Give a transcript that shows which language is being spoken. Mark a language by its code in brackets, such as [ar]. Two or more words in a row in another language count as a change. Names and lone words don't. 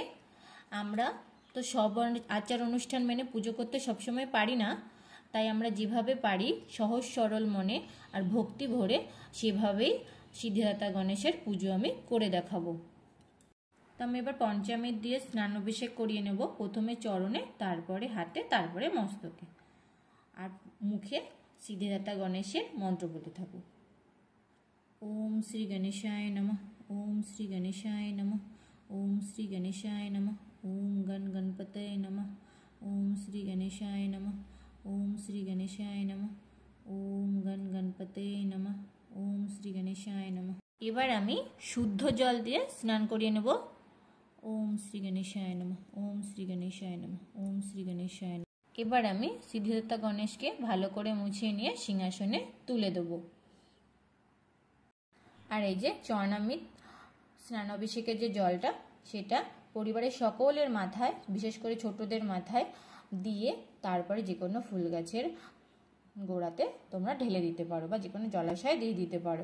[bn] আমরা তো সব আচার অনুষ্ঠান মেনে পুজো করতে সবসময় পারি না, তাই আমরা যেভাবে পারি সহজ সরল মনে আর ভক্তি ভরে সেভাবেই সিদ্ধিদাতা গণেশের পুজো আমি করে দেখাবো। তো আমি এবার পঞ্চামৃত দিয়ে স্নানাভিষেক করিয়ে নেব, প্রথমে চরণে, তারপরে হাতে, তারপরে মস্তকে, আর মুখে সিদ্ধিদাতা গণেশের মন্ত্র বলতে থাকবো। [sa] ওম শ্রী গণেশায় নমঃ, ওম শ্রী গণেশায় নমঃ, ওম শ্রী গণেশায় নমঃ, ওম গণপতয়ে নমঃ, ওম শ্রী গণেশায় নমঃ, ওম শ্রী গণেশায় নমঃ, ওম গণপতয়ে নমঃ, ওম শ্রী গণেশায় নমঃ। [bn] এবার আমি শুদ্ধ জল দিয়ে স্নান করিয়ে নেব। [sa] ওম শ্রী গণেশায় নমঃ, ওম শ্রী গণেশায় নমঃ, ওম শ্রী গণেশায় নমঃ। [bn] এবার আমি সিদ্ধিদাতা গণেশকে ভালো করে মুছিয়ে নিয়ে সিংহাসনে তুলে দেব। আর এই যে চরণামৃত স্নানাভিষেকের যে জলটা, সেটা পরিবারের সকলের মাথায়, বিশেষ করে ছোটদের মাথায় দিয়ে তারপরে যে কোনো ফুল গাছের গোড়াতে তোমরা ঢেলে দিতে পারো বা যে কোনো জলাশয়ে দিয়ে দিতে পারো।